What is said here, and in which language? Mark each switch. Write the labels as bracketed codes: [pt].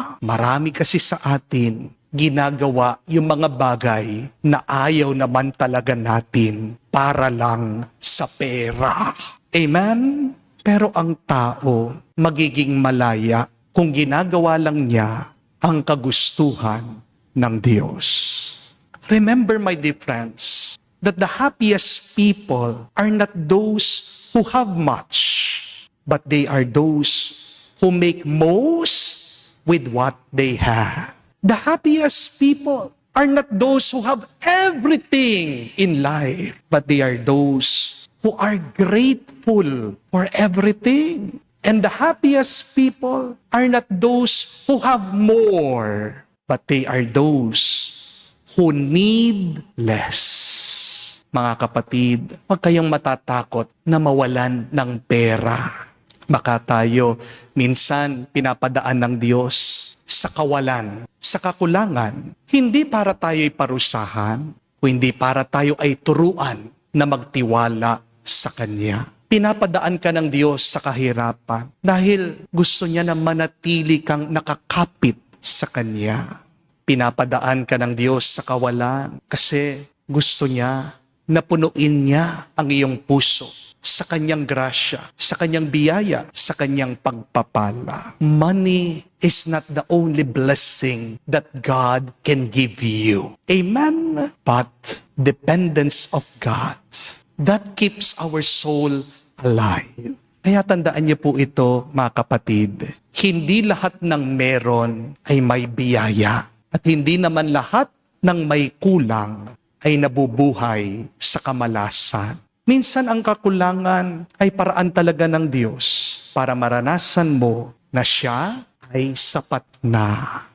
[tl] Marami kasi sa atin ginagawa yung mga bagay na ayaw naman talaga natin para lang sa pera. Amen? Pero ang tao magiging malaya kung ginagawa lang niya ang kagustuhan ng Diyos. [en] Remember, my dear friends, that the happiest people are not those who have much, but they are those who make most with what they have. The happiest people are not those who have everything in life, but they are those who are grateful for everything. And the happiest people are not those who have more, but they are those who need less. [tl] Mga kapatid, huwag kayong matatakot na mawalan ng pera. Baka tayo minsan pinapadaan ng Diyos sa kawalan, sa kakulangan, hindi para tayo'y parusahan, kundi para tayo ay turuan na magtiwala sa Kanya. Pinapadaan ka ng Diyos sa kahirapan dahil gusto niya na manatili kang nakakapit sa Kanya. Pinapadaan ka ng Diyos sa kawalan kasi gusto niya na punuin niya ang iyong puso sa Kanyang grasya, sa Kanyang biyaya, sa Kanyang pagpapala. [en] Money is not the only blessing that God can give you. Amen? But dependence of God, that keeps our soul alive. [tl] Kaya tandaan niyo po ito, mga kapatid. Hindi lahat ng meron ay may biyaya. At hindi naman lahat ng may kulang ay nabubuhay sa kamalasan. Minsan ang kakulangan ay paraan talaga ng Diyos para maranasan mo na siya ay sapat na.